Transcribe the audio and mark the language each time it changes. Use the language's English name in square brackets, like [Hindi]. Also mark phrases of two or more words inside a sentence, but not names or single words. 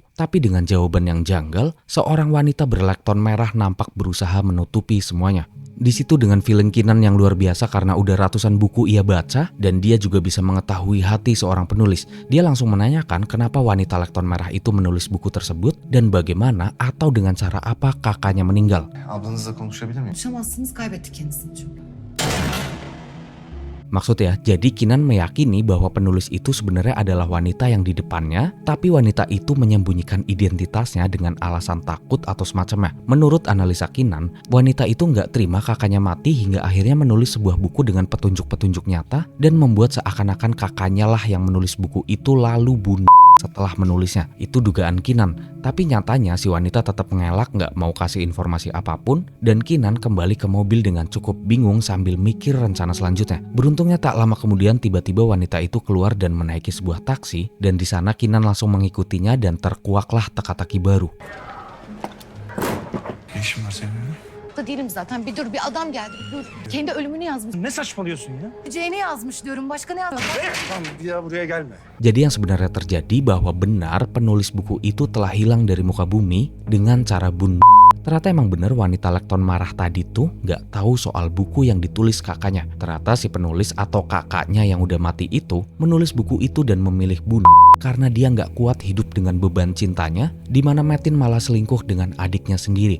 [Indonesian] Tapi dengan jawaban yang janggal, seorang wanita berlekton merah nampak berusaha menutupi semuanya. Di situ dengan feeling Kinan yang luar biasa karena udah ratusan buku ia baca dan dia juga bisa mengetahui hati seorang penulis. Dia langsung menanyakan kenapa wanita lekton merah itu menulis buku tersebut dan bagaimana atau dengan cara apa kakaknya meninggal. [Turkish] Ablanızla konuşabilir miyim? Konuşamazsınız, kaybettik kendisini çünkü. [Indonesian] Maksud ya, jadi Kinan meyakini bahwa penulis itu sebenarnya adalah wanita yang di depannya, tapi wanita itu menyembunyikan identitasnya dengan alasan takut atau semacamnya. Menurut analisa Kinan, wanita itu nggak terima kakaknya mati hingga akhirnya menulis sebuah buku dengan petunjuk-petunjuk nyata dan membuat seakan-akan kakaknya lah yang menulis buku itu lalu bunuh setelah menulisnya. Itu dugaan Kinan. Tapi nyatanya si wanita tetap mengelak nggak mau kasih informasi apapun dan Kinan kembali ke mobil dengan cukup bingung sambil mikir rencana selanjutnya. Beruntungnya tak lama kemudian tiba-tiba wanita itu keluar dan menaiki sebuah taksi dan di sana Kinan langsung mengikutinya dan terkuaklah teka-teki baru. [Turkish] Ne işin var senin? Da değilim zaten. Bir dur, bir adam geldi. Bir dur. Kendi ölümünü yazmış. Ne saçmalıyorsun ya? Eceğini yazmış diyorum. Başka ne yazmış? Tamam bir daha buraya gelme. [Indonesian] Jadi yang sebenarnya terjadi bahwa benar penulis buku itu telah hilang dari muka bumi dengan cara bunuh. Ternyata emang bener wanita lekton marah tadi tuh gak tahu soal buku yang ditulis kakaknya. Ternyata si penulis atau kakaknya yang udah mati itu menulis buku itu dan memilih bunuh karena dia gak kuat hidup dengan beban cintanya, di mana Metin malah selingkuh dengan adiknya sendiri.